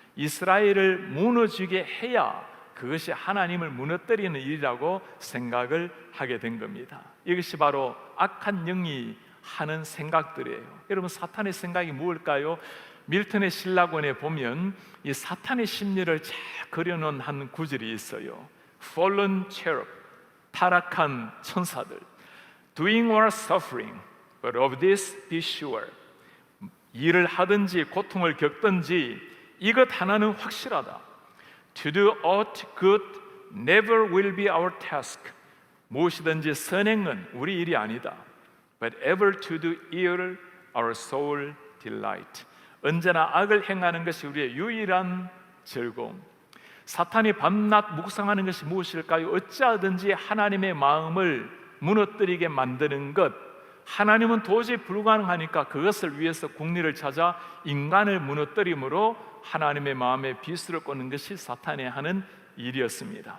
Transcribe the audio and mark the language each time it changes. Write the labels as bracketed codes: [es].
[ko] 이스라엘을 무너지게 해야 그것이 하나님을 무너뜨리는 일이라고 생각을 하게 된 겁니다. 이것이 바로 악한 영이 하는 생각들이에요. 여러분, 사탄의 생각이 무엇일까요? 밀턴의 신라권에 보면 이 사탄의 심리를 잘 그려놓은 한 구절이 있어요. [en] Fallen cherub, [ko] 타락한 천사들, [en] doing or suffering, but of this be sure. [ko] 일을 하든지 고통을 겪든지 이것 하나는 확실하다. [en] To do aught good never will be our task. [ko] 무엇이든지 선행은 우리 일이 아니다. [en] But ever to do ill our soul delight. [ko] 언제나 악을 행하는 것이 우리의 유일한 즐거움. 사탄이 밤낮 묵상하는 것이 무엇일까요? 어찌하든지 하나님의 마음을 무너뜨리게 만드는 것. 하나님은 도저히 불가능하니까 그것을 위해서 국리를 찾아 인간을 무너뜨림으로 하나님의 마음에 비수를 꽂는 것이 사탄이 하는 일이었습니다.